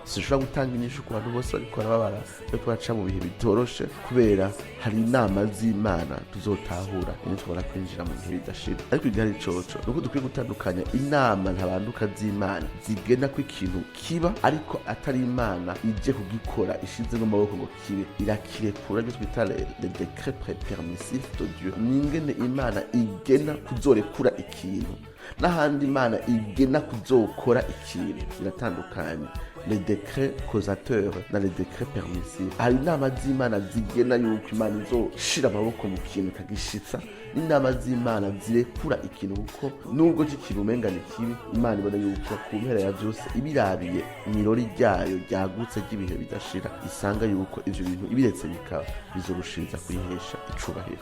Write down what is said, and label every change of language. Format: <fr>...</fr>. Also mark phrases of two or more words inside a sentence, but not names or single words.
<rn>Sinshobora gutanga inyishu ku bantu bose bariko barababara, bariko baca mu bihe bitoroshe, kubera hari inama z'Imana tuzotahura nitubona kwinjira mu bihe bidashira. Ariko igihari coco nuko dukwiye gutandukanya inama ntabanduka z'Imana zigena ko ikintu kiba, ariko atari Imana ije kugikora ishize mu maboko ngo kibe. Irakirekura ryo twita</rn> <fr>le décret permissif de Dieu.</fr> <rn>Ningene Imana igena kuzorekura ikintu n'ahandi Imana igena kuzokora ikintu biratandukanye.</rn> <fr>Les décrets causateurs na les décrets permissifs.</fr> <rn>Hari inama z'Imana zigena yuko Imana izoshira amaboko mu kintu kagishitsa, n'inama z'Imana zirekura ikintu kuko nubwo kikiri umenga ni kibi, Imana ibona yuko ku mpera ya vyose ibirabiye mw'irori ryayo ryagutse ry'ibihe bidashira, isanga yuko ivyo bintu ibiretse bikaba bizorushiriza kuyihesha icubahiro.</rn>